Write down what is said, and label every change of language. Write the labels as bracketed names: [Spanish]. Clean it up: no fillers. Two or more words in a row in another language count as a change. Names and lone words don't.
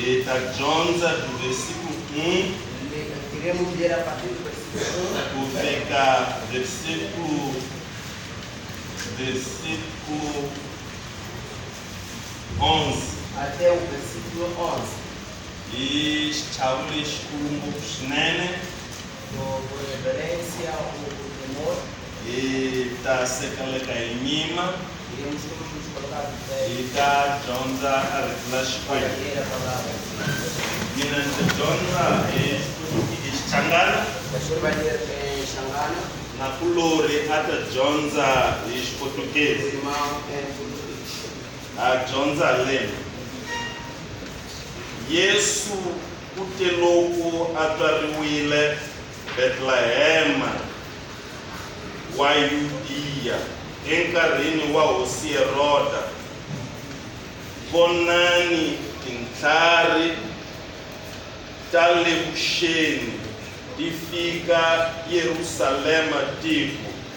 [Tsonga] da dyondza do versículo 1 [Portuguese] Queremos ler a partir do versículo 1 [Tsonga] kufika versículo 11 [Portuguese] até o versículo 11. [Tsonga] e xichawule xikulu ngopfu swinene [Portuguese] Com reverência ao temor, [Tsonga] hi ta sekeleka hi nyima [Portuguese] iremos todos nos colocar de pé [Tsonga] hi ta dyondza a rito la [Portuguese] para [Tsonga] Xikwembu. [Portuguese] ler a palavra. [Tsonga] Mina ndzi dyondza hi Xichangana [Portuguese] O pastor vai ler em Xangana, [Tsonga] na kulori a ta dyondza hi [Portuguese] o [Tsonga] Xipotukezi [Portuguese] irmão em português. [Tsonga] a dyondza leni. Yesu u te loko a tswariwile Betlehema wa Yudiya enkarhini wa hosi Heroda, vonani tintlhari ta le vuxeni ti fika Yerusalema tiko.